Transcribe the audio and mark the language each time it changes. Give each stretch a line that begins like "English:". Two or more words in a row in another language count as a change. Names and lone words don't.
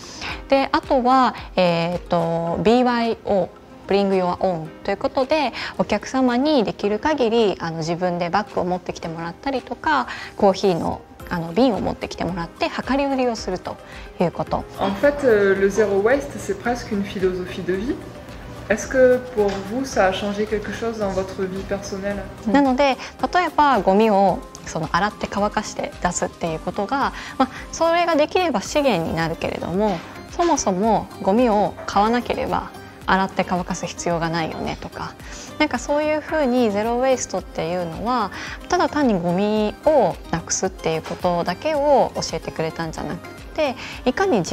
Japanese: であとは、
English: BYO Bring Your Own
Japanese: ということで、お客様にできる限り自分でバッグを持ってきてもらったりとか、コーヒーの瓶を持ってきてもらって量り売りをするということ。
French: En fait, le zéro waste, c'est presque une philosophie de vie. Est-ce que pour vous, ça a changé quelque chose dans votre vie personnelle?
Japanese: なので、例えばゴミを洗って乾かして出すっていうことが、それができれば資源になるけれども、そもそもゴミを買わなければ洗って乾かす必要がないよねとか、なんかそういうふうにゼロウェイストっていうのはただ単にゴミをなくすっていうことだけを教えてくれたんじゃなくて、いかに